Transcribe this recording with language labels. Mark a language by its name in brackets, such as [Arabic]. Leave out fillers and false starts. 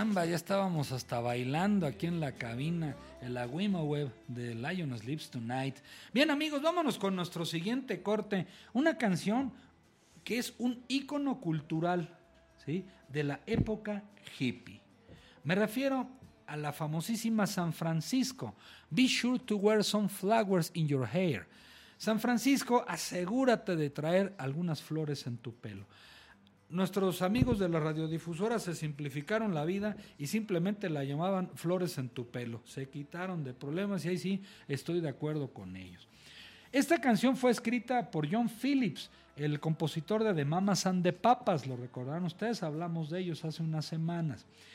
[Spanish] Ya estábamos hasta bailando aquí en la cabina el Awimowe de Lion Sleeps Tonight. Bien, amigos, vámonos con nuestro siguiente corte. Una canción que es un ícono cultural, ¿sí?, de la época hippie. Me refiero a la famosísima San Francisco. [English] Be sure to wear some flowers in your hair. [Spanish] San Francisco, asegúrate de traer algunas flores en tu pelo. Nuestros amigos de la radiodifusora se simplificaron la vida y simplemente la llamaban Flores en tu Pelo. Se quitaron de problemas y ahí sí estoy de acuerdo con ellos. Esta canción fue escrita por John Phillips, el compositor de The Mamas and the Papas, lo recordarán ustedes, hablamos de ellos hace unas semanas.